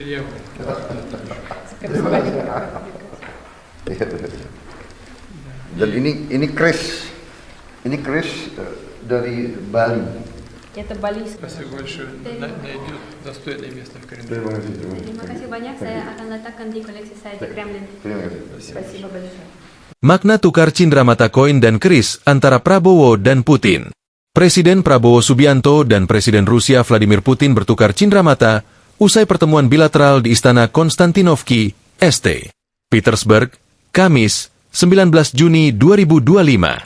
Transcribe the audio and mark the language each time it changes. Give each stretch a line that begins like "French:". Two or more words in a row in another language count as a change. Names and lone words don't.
Indonesian: Iya. Dan ini Chris dari Bali.
Russian: Это Bali. Спасибо большое. Найдет достойное место в календаре.
Indonesian: Terima kasih banyak. Saya akan letakkan di koleksi saya di Kremlin.
Russian: Спасибо большое.
Indonesian: Makna tukar cindramata koin dan keris antara Prabowo dan Putin. Presiden Prabowo Subianto dan Presiden Rusia Vladimir Putin bertukar cindramata usai pertemuan bilateral di Istana Konstantinovki, St. Petersburg, Kamis, 19 Juni 2025.